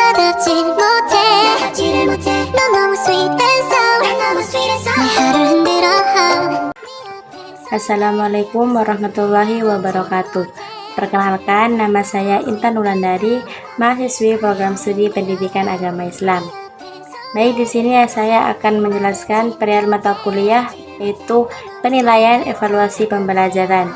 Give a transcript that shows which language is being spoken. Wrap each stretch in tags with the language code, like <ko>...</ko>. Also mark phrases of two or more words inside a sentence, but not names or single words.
<ko>나가지를 못해 너 너무</ko> <en>sweet and sour</en> <ko>내 하루 흔들어</ko> <ar>السلام عليكم ورحمة الله وبركاته.</ar> <id>Perkenalkan, nama saya Intan Wulandari, mahasiswi program studi Pendidikan Agama Islam. Baik, di sini saya akan menjelaskan perihal mata kuliah, yaitu penilaian evaluasi pembelajaran.</id>